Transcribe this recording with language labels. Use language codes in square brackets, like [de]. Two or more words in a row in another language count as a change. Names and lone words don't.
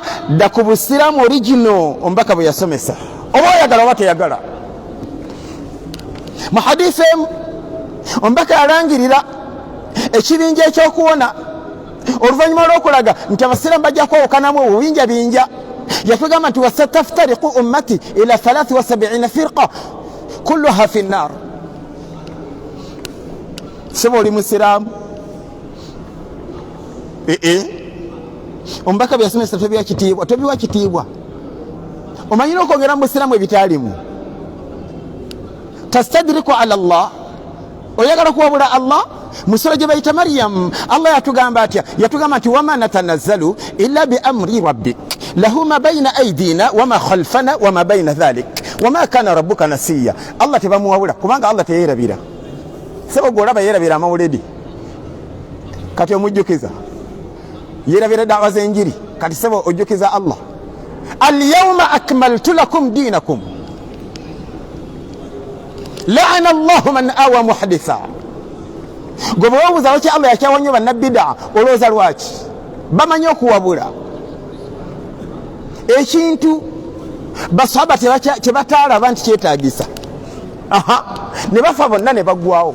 [lg] Dda ku busiraamu original omubaka bwe yasomesa, oba oyagala oba teyagala. Mu hadiisi emu omubaka yalangirira ekibinja ekyokuwona oluvannyuma lw'okulaga nti abasiraamu bajja kwawukanamu obubinja binja. Yatugamba nti [ar] وستفترق أمتي إلى 73 فرقة كلها في النار. [lg] Sebo oli musiraamu? Omubaka bwe yasomesa tobiwa kitiibwa, tobiwa kitiibwa. Omanyira okwongera mu busiraamu ebitaalimu. [ar] تستدرك على الله, [lg] oyagala kuwabula Allah. Musura gye bayita Maryam, Allah yatugamba atya? Yatugamba nti [ar] وما نتنزل إلا بأمر ربك له ما بين أيدينا وما خلفنا وما بين ذلك وما كان ربك نسيا. [lg] Allah tebamuwabula kubanga Allah teyerabira. Sebo gwolaba yerabira amawuledi kati omujjukiza, yerabira daawa z'enjiri kati sebo ojjukiza Allah. [ar] اليوم أكملت لكم دينكم لعن الله من آوى محدثا. [lg] Gwe bwewabuuza lwaki Allah yakyawa nnyo bannabbidaa, olowooza lwaki? Bamanyi okuwabula ekintu basahaba kyebataalaba nti kyetaagisa, ne bafa bonna ne baggwawo.